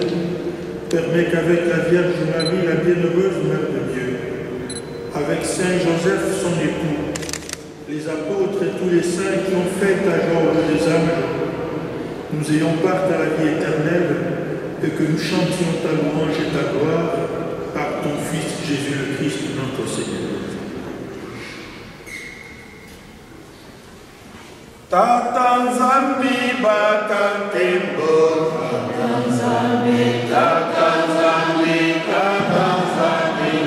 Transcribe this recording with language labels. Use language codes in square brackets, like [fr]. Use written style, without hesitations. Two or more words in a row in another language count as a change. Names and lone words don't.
[fr] Permets qu'avec la Vierge Marie, la bienheureuse Mère de Dieu, avec Saint Joseph, son époux, les apôtres et tous les saints qui ont fait ta joie des âmes, nous ayons part à la vie éternelle et que nous chantions ta louange et ta gloire par ton Fils Jésus le Christ, notre Seigneur. [ktu] Tata Nzambi Baka Tembo, Tata Nzambi, Tata Nzambi, Tata Nzambi.